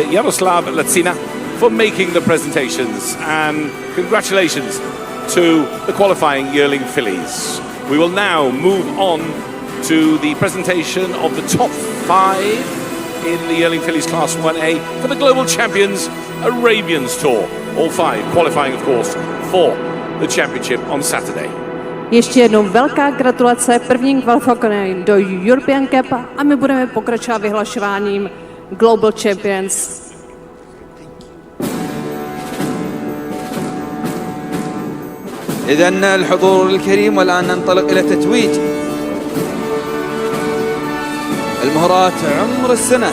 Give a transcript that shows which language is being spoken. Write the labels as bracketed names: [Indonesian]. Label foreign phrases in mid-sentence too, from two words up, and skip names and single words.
[English] Jaroslav Lacina, for making the presentations, and congratulations to the qualifying Yearling Fillies. We will now move on to the presentation of the top 5 in the Yearling Fillies Class 1A for the Global Champions Arabians Tour. All 5 qualifying, of course, for the championship on Saturday. [Czech] Ještě jednou velká gratulace prvním kvalifikovaným do European Cup a my budeme pokračovat vyhlašováním Global Champions. [Arabic] إذن الحضور الكريم، والآن ننطلق إلى تتويج المهرات عمر السنة.